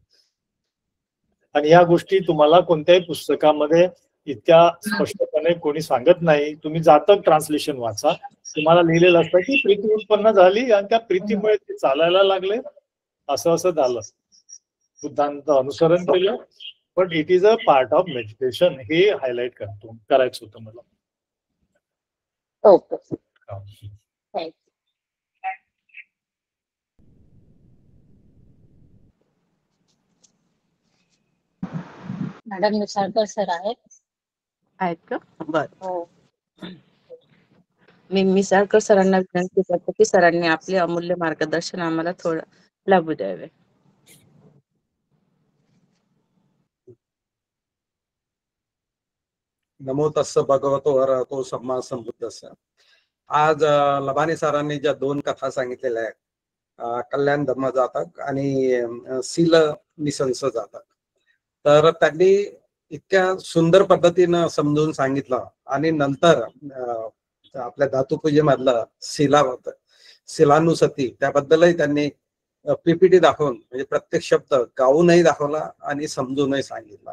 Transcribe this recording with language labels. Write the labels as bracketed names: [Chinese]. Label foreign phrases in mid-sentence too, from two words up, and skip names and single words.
[Marathi] आणि या गोष्टी तुम्हाला कोणत्याही पुस्तकामध्ये इतक्या स्पष्टपणे कोणी सांगत नाही. तुम्ही जातक ट्रान्सलेशन वाचा, तुम्हाला लिहिलेलं असतं की प्रीती उत्पन्न झाली आणि त्या प्रीतीमुळे ते चालायला लागले, असं झालं. बुद्धांचं अनुसरण केलं, [English] but it is a part of meditation, [Marathi] हे हायलाइट करायचं होतं मला. ओके. मॅडम मिसाळकर सर आहेत का? बर. हो. मी मिसाळकर सरांना विनंती करते की सरांनी आपले अमूल्य मार्गदर्शन आम्हाला थोडं लाभू द्यावे. [Pali] नमो तस्स भगवतो अरहतो सम्मा संबुद्धस्स. [Marathi] आज लबानी सरांनी ज्या 2 कथा सांगितलेल्या आहेत, कल्याण धर्म जातक आणि सील निसंस जातक, तर त्यांनी इतक्या सुंदर पद्धतीनं समजून सांगितलं. आणि नंतर आपल्या धातुपूजेमधलं शिलानुसती त्याबद्दलही त्यांनी पीपीटी दाखवून, म्हणजे प्रत्येक शब्द गाऊनही दाखवला आणि समजूनही सांगितला.